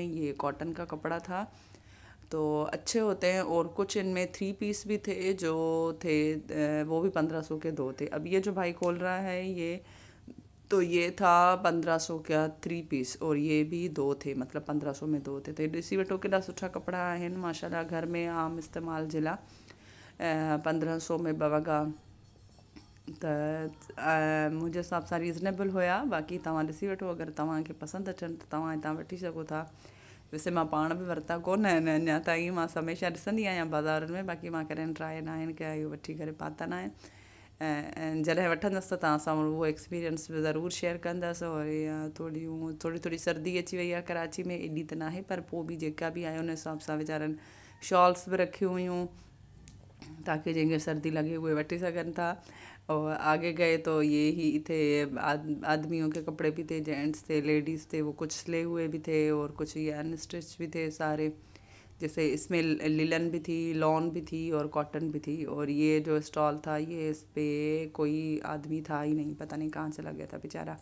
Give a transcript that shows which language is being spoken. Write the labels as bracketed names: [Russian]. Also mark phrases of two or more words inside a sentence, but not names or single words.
[Hindi] ये कॉटन का कपड़ा था तो अच्छे होते हैं। और कुछ इनमें 3 पीस भी थे जो थे, वो भी 1500 के 2 थे। अब ये जो भाई खोल रहा है ये, तो ये था 1500 का 3 पीस और ये भी 2 थे, मतलब 1500 में 2 थे। [Sindhi] तो ॾिसी वठो केॾा सुठा कपिड़ा आहिनि माशाल्लाह। घर में आम इस्तेमाल जे लाइ 1500 में 2 वॻा त मुंहिंजे हिसाब सां रीज़नेबल हुया। बाक़ी तव्हां ॾिसी वठो, अगरि तव्हांखे पसंदि अचनि त तव्हां हितां वठी सघो था। वैसे मां पाण बि वरिता कोन आहिनि अञा ताईं। मां हमेशह ॾिसंदी आहियां बाज़ारुनि में, बाक़ी मां कॾहिं ट्राए न आहिनि कया, इहो वठी करे पाता न आहिनि। ऐं जॾहिं वठंदसि त तव्हां सां उहो एक्सपीरियंस बि ज़रूरु शेयर कंदसि। और इहा थोरी थोरी सर्दी अची वई आहे कराची में, एॾी त न आहे, पर पोइ बि जेका बि आहे उन हिसाब सां वीचारनि शॉल्स बि रखियूं हुयूं ताकि जंहिंखे सर्दी लगे हुए वठी सघनि था। [Hindi] और आगे गए तो ये ही थे, आदमियों के कपड़े भी थे, जेंट्स थे, लेडीज़ थे, वो कुछ सिले हुए भी थे और कुछ ये अनस्टिच भी थे सारे। जैसे इसमें लिलन भी थी, लॉन भी थी और कॉटन भी थी। और ये जो स्टॉल था ये, इस पे कोई आदमी था ही नहीं, पता नहीं कहाँ चला गया था बेचारा।